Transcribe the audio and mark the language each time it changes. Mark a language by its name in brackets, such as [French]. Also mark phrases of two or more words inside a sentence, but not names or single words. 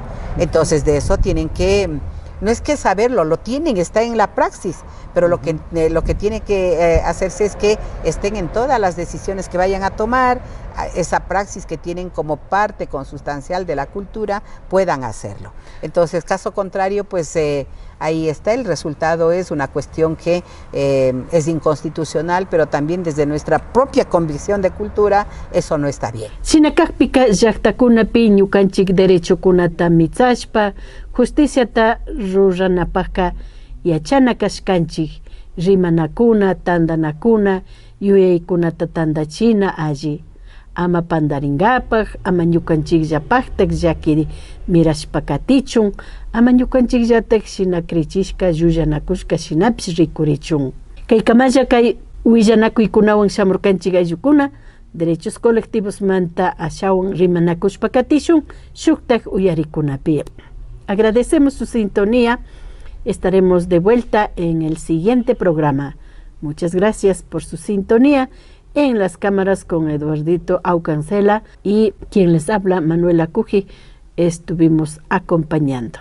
[Spanish] Entonces de eso tienen que, no es que saberlo, lo tienen, está en la praxis, pero lo que tiene que hacerse es que estén en todas las decisiones que vayan a tomar, esa praxis que tienen como parte consustancial de la cultura, puedan hacerlo. Entonces, caso contrario, pues ahí está, el resultado es una cuestión que es inconstitucional, pero también desde nuestra propia convicción de cultura, eso no está bien. [Quechua] Sinakakpika llaqtakunapi ñukanchik derechokunata mitzashpa, justiciata ruranapaqqa yachana kashkanchik, rimanakuna, tandanakuna, yuyaykunata tandachina alli. ama pandaringapaj, ama ñukanchikllapajtak llaki mirashpakatichun, ama ñukanchikllatak shinakrichisca llulanakushka shinapish rikurichun. Kay kamalla kay willanakuykunawan shamurkanchik ayllukuna, [Spanish] derechos colectivos [Quechua] manta ashawan rimanakushpakatishun, shuktak uyarikunapi. [Spanish] Agradecemos su sintonía. Estaremos de vuelta en el siguiente programa. Muchas gracias por su sintonía. En las cámaras con Eduardito Aucancela y quien les habla, Manuela Cuji, estuvimos acompañando.